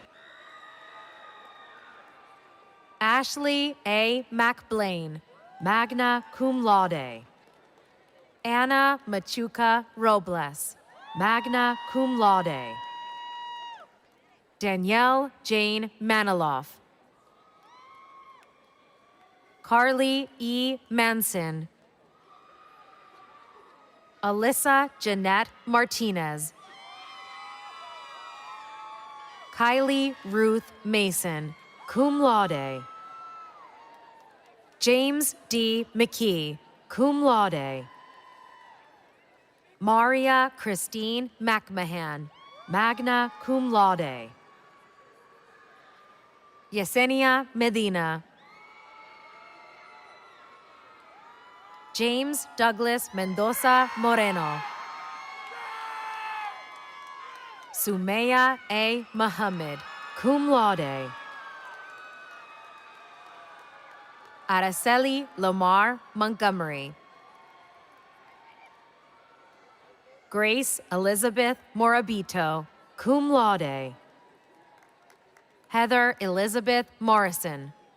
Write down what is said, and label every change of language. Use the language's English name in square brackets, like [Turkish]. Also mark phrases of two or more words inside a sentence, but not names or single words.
[English] Ashley A. McBlain, [Latin] magna cum laude. [English] Anna Machuca Robles, [Latin] magna cum laude. [English] Danielle Jane Maniloff. Carly E. Manson. Alyssa Jeanette Martinez. Kylie Ruth Mason, [Latin] cum laude. [English] James D. McKee, [Latin] cum laude. [English] Maria Christine McMahon, [Latin] magna cum laude. [English] Yesenia Medina. James Douglas Mendoza Moreno. Sumaya A. Muhammad, [Latin] cum laude. [English] Araceli Lamar Montgomery. Grace Elizabeth Morabito, [Latin] cum laude. [English] Heather Elizabeth Morrison.